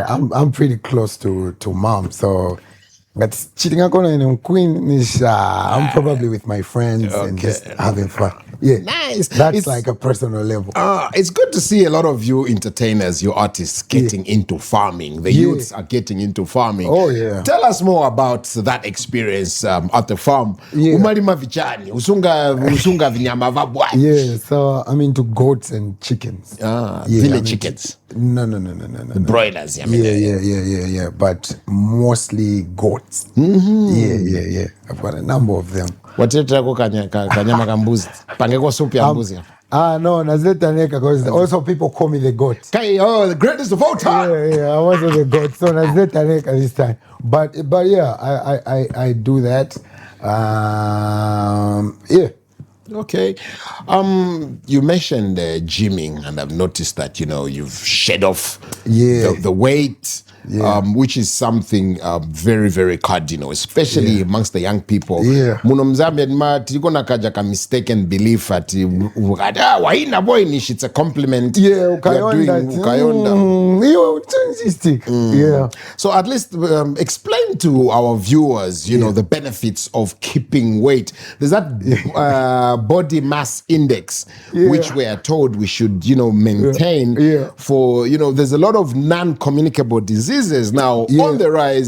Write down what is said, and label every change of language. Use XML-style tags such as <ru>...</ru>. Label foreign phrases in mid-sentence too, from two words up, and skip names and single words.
<en>I'm pretty close to mom, so but cheating in Queen is I'm probably with my friends and just having fun. Yeah, nice. That's like a personal level. It's good to see a lot of you entertainers, you artists, getting into farming. The youths are getting into farming. Oh yeah. Tell us more about that experience at the farm.</en> <ny>Umalima vichani, usunga vinyama vabwa.</ny> <en>Yeah, so I'm into goats and chickens. Village chickens. No. Broilers. I mean, Yeah. But mostly goats. Yeah. I've got a number of them.</en> <ny>Watetako kanyama kambuzi. Pangeko supu ya mbuzi.</ny> <en>No, Nazetaneka, because also people call me the goat. The greatest of all time. Yeah, I was the goat. So Nazetaneka this time. But yeah, I do that. Yeah. Okay. You mentioned gymming, and I've noticed that, you know, you've shed off the weight. Which is something very, very cardinal, especially amongst the young people.</en> <ny>Muno mzambi adma tiliko nakaja ka</ny> <en>mistaken belief</en> <ny>at waina boy nish,</ny> <en>it's a compliment.</en> <ny>Ukayonda.</ny> <en>So at least explain to our viewers, you know, the benefits of keeping weight. There's that body mass index, which we are told we should, you know, maintain for, you know, there's a lot of non-communicable diseases now on the rise.</en>